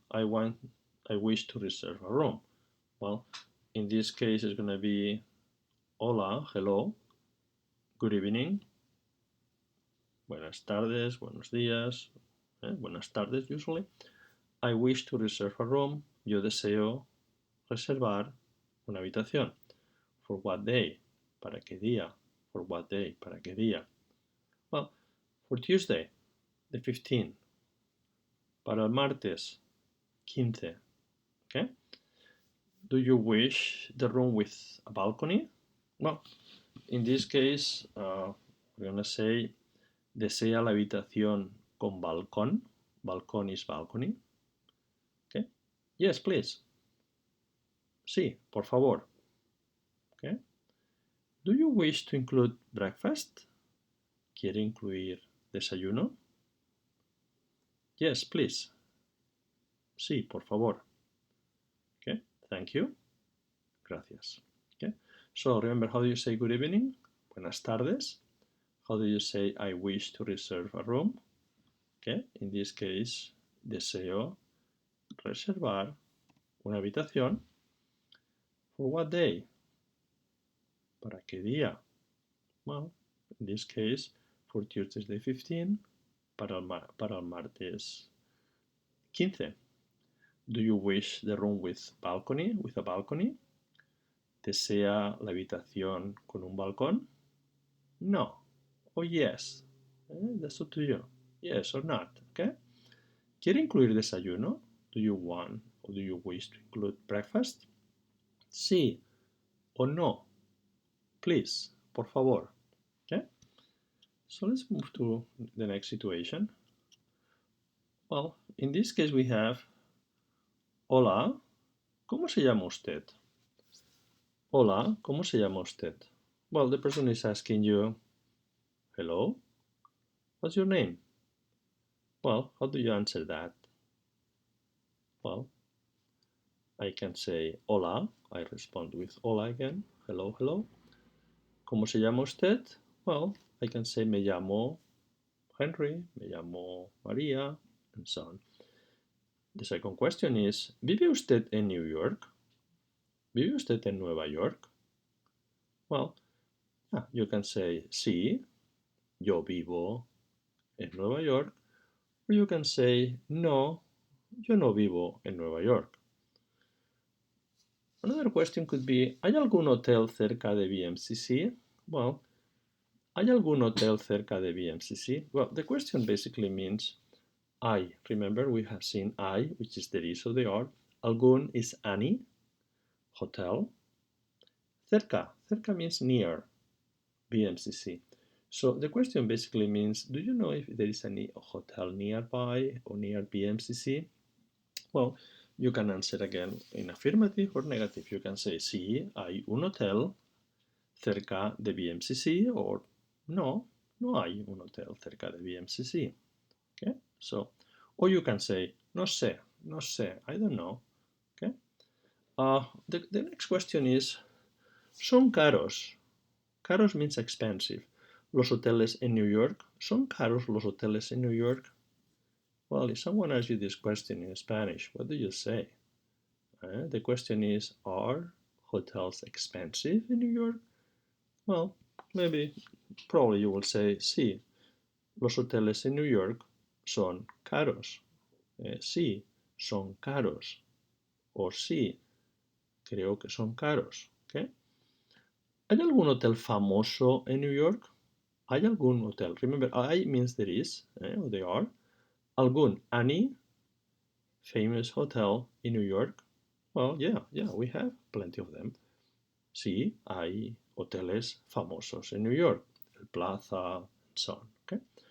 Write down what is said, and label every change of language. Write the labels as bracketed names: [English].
[English] I wish to reserve a room. Well, in this case, it's going to be hola, hello, good evening, [Spanish] buenas tardes, buenos días, buenas tardes [English] usually. I wish to reserve a room. [Spanish] Yo deseo reservar una habitación. [English] For what day? [Spanish] ¿Para qué día? [English] For what day? ¿Para qué día? Well, for Tuesday, the 15th. [Spanish] Para el martes, 15. [English] Okay? Do you wish the room with a balcony? Well, in this case, we're going to say, [Spanish] desea la habitación con balcón. [English] Balcón is balcony. Okay? Yes, please. [Spanish] Sí, por favor. Okay? [English] Do you wish to include breakfast? [Spanish] ¿Quiere incluir desayuno? [English] Yes, please. [Spanish] Sí, por favor. [English] Okay? Thank you. Gracias. Okay? So remember, how do you say good evening? [Spanish] Buenas tardes. [English] How do you say I wish to reserve a room? Okay? In this case, [Spanish] deseo reservar una habitación. [English] For what day? [Spanish] ¿Para qué día? [English] Well, in this case, for Tuesday 15, [Spanish] para el martes 15. [English] Do you wish the room with a balcony? [Spanish] ¿Desea la habitación con un balcón? [English] No. Or yes. That's up to you. Yes or not. Okay? [Spanish] ¿Quiere incluir desayuno? [English] Do you want or do you wish to include breakfast? [Spanish] Sí o no. Please. Por favor. Okay? [English] So let's move to the next situation. Well, in this case we have, [Spanish] hola, ¿cómo se llama usted? Hola, ¿cómo se llama usted? [English] Well, the person is asking you, hello, what's your name? Well, how do you answer that? Well, I can say hola, I respond with hola again, hello, hello. [Spanish] ¿Cómo se llama usted? [English] Well, I can say [Spanish] me llamo Henry, me llamo María, and so on. [English] The second question is, [Spanish] ¿vive usted en New York? ¿Vive usted en Nueva York? Well, you can say, sí, yo vivo en Nueva York. Or you can say, no, yo no vivo en Nueva York. [English] Another question could be, [Spanish] ¿hay algún hotel cerca de BMCC? Well, ¿hay algún hotel cerca de BMCC? [English] Well, the question basically means, hay. Remember, we have seen hay, which is there is or there are. Algún is any, hotel. Cerca. Cerca means near BMCC. So the question basically means, do you know if there is any hotel nearby or near BMCC? Well, you can answer again in affirmative or negative. You can say, [Spanish] sí, hay un hotel cerca de BMCC, or no, no hay un hotel cerca de BMCC. [English] Okay, so, or you can say, [Spanish] no sé, no sé, [English] I don't know. Okay, the next question is, [Spanish] son caros. [English] Caros means expensive. [Spanish] Los hoteles en New York. ¿Son caros los hoteles en New York? [English] Well, if someone asks you this question in Spanish, what do you say? The question is, are hotels expensive in New York? Well, probably you will say, [Spanish] sí, los hoteles en New York son caros. Sí, son caros. O sí, creo que son caros. ¿Okay? ¿Hay algún hotel famoso en New York? ¿Hay algún hotel? [English] Remember, I means there is, or there are. ¿Algún? Any famous hotel in New York? Well, yeah, we have plenty of them. [Spanish] Sí, hay hoteles famosos in New York, el Plaza, [English] and so on. [Spanish] Okay?